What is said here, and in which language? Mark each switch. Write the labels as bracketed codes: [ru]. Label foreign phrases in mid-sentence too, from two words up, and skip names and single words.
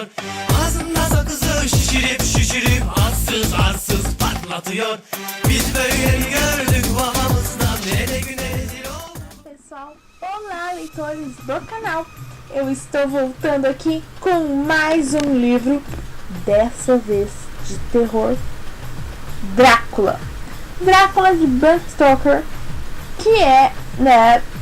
[tr] Ağzında sakızı şişirip arsız patlatıyor. Biz böyle gördük babamızdan, ele güne rezil olduk. [pt] Pessoal, olá leitores do canal, eu estou voltando aqui com mais livro, dessa vez de terror, Drácula. Drácula de Bram Stoker, que é, né...